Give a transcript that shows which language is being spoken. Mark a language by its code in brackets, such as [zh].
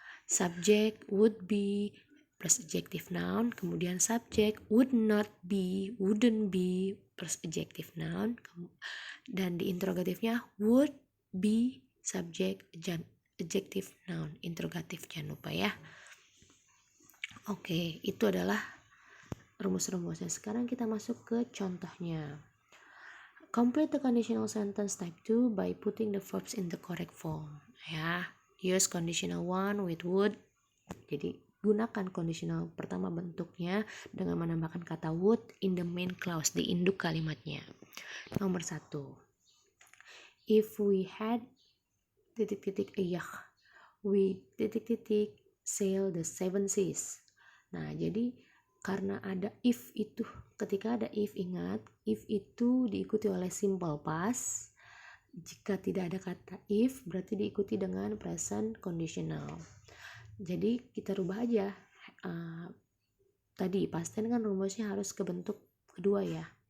[en] Subject would be plus adjective noun, [id] kemudian [en] subject would not be, wouldn't be plus adjective noun, [id] dan di interrogatifnya [en] would be subject adjective noun, interrogatif, [id] jangan lupa ya. Oke, itu adalah rumus-rumusnya. Sekarang kita masuk ke contohnya. [en] Complete the conditional sentence type 2 by putting the verbs in the correct form. Ya, use conditional 1 with would. [id] Jadi gunakan conditional pertama bentuknya dengan menambahkan kata would [en] in the main clause, [id] di induk kalimatnya. Nomor 1. [en] If we had a yacht, we sail the 7 seas. [id] Nah, jadi karena ada if itu, ketika ada if, ingat, if itu diikuti oleh simple past. Jika tidak ada kata if, berarti diikuti dengan present conditional. Jadi kita rubah aja. Tadi past tense kan rumusnya harus ke bentuk kedua ya.